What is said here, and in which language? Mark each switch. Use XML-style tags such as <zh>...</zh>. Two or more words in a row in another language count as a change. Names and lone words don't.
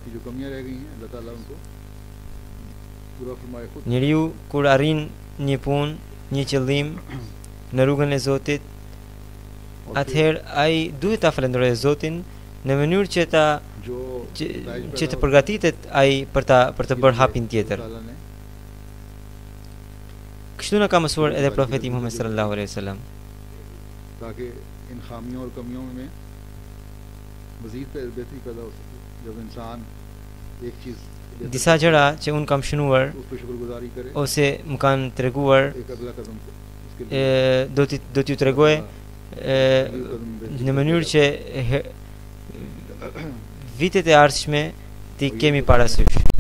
<sq>Njeriu kur arrin një punë, një qëllim në rrugën e Zotit, atëherë ai duhet ta falenderojë Zotin në mënyrë që të përgatitet ai për të bërë hapin tjetër. Kështu na ka mësuar edhe profeti Muhammed</sq> <ar>صلى الله عليه وسلم.</ar> <ur>تاکہ ان خامیوں اور کمیوں میں مزید بہتری پیدا ہو سکے جب انسان ایک چیز</ur> <sq>disa gjëra që unë kam shënuar ose më kanë treguar do t'ju tregoj në mënyrë që vitet e ardhshme ti kemi parasysh.</sq>